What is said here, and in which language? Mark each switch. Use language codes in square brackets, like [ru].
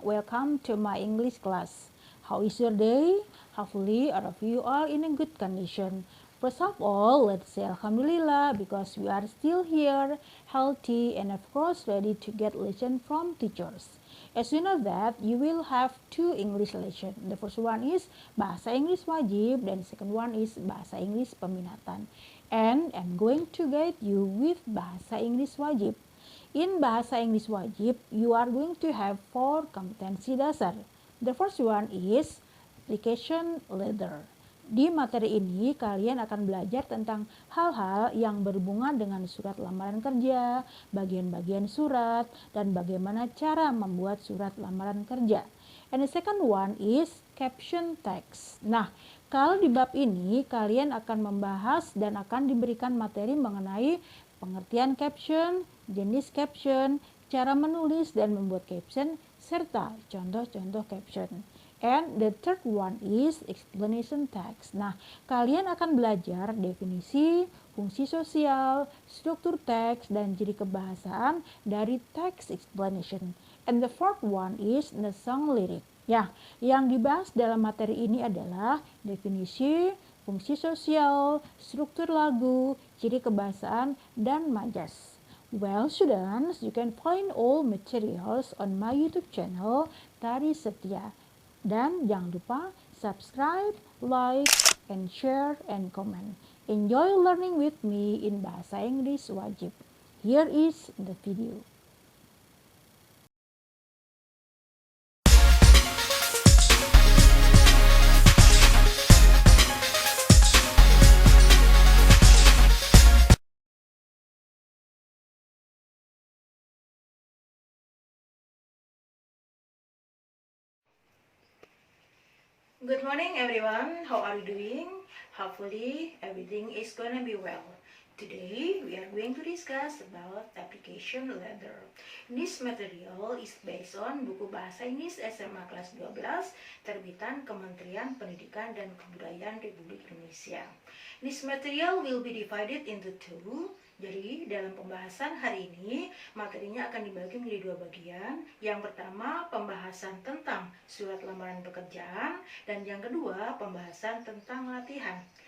[en] Welcome to my English class. How is your day? Hopefully all of you are in a good condition. First of all, let's say Alhamdulillah because we are still here, healthy and of course ready to get lesson from teachers. As you know that, you will have two English lesson. The first one is Bahasa Inggris Wajib dan second one is Bahasa Inggris Peminatan. And I'm going to guide you with Bahasa Inggris Wajib. In Bahasa Inggris Wajib, you are going to have 4 kompetensi dasar. The first one is application letter. [id] Di materi ini kalian akan belajar tentang hal-hal yang berhubungan dengan surat lamaran kerja, bagian-bagian surat, dan bagaimana cara membuat surat lamaran kerja. [en] And the second one is caption text. [id] Nah, kalau di bab ini kalian akan membahas dan akan diberikan materi mengenai pengertian caption, jenis caption, cara menulis dan membuat caption, serta contoh-contoh caption. [en] And the third one is explanation text. [id] Nah, kalian akan belajar definisi, fungsi sosial, struktur teks, dan ciri kebahasaan dari text explanation. [en] And the fourth one is the song lyric. [id] Ya, yang dibahas dalam materi ini adalah definisi, fungsi sosial, struktur lagu, ciri kebahasaan, dan majas. [en] Well, students, you can find all materials on my YouTube channel, Tari Setia. [id] Dan jangan lupa [en] subscribe, like, and share, and comment. Enjoy learning with me in Bahasa Inggris Wajib. Here is the video. Good morning everyone, how are you doing? Hopefully everything is gonna be well. Today we are going to discuss about application letter. This material is based on buku Bahasa Inggris SMA kelas 12 terbitan Kementerian Pendidikan dan Kebudayaan Republik Indonesia. This material will be divided into two. [id] Jadi dalam pembahasan hari ini materinya akan dibagi menjadi 2 bagian. Yang pertama pembahasan tentang surat lamaran pekerjaan dan yang kedua pembahasan tentang latihan.